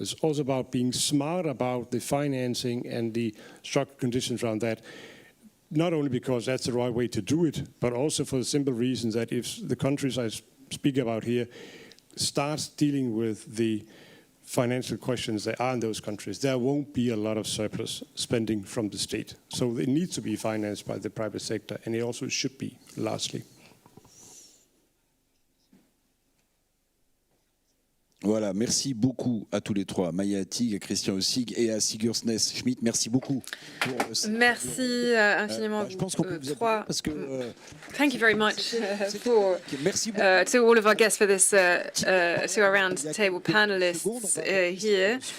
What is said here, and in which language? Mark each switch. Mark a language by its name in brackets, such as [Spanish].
[English] It's also about being smart about the financing and the structural conditions around that, not only because that's the right way to do it, but also for the simple reason that if the countries I speak about here starts dealing with the financial questions that are in those countries, there won't be a lot of surplus spending from the state. So it needs to be financed by the private sector, and it also should be, largely. [French] Voilà, merci beaucoup à tous les trois, Maya Atig, à Christian Ossig et à Sigurd Næss-Schmidt. Merci beaucoup. Merci infiniment je pense qu'on peut vous trois. Parce que, [English] Thank you very much to all of our guests for this, to our round table panelists here.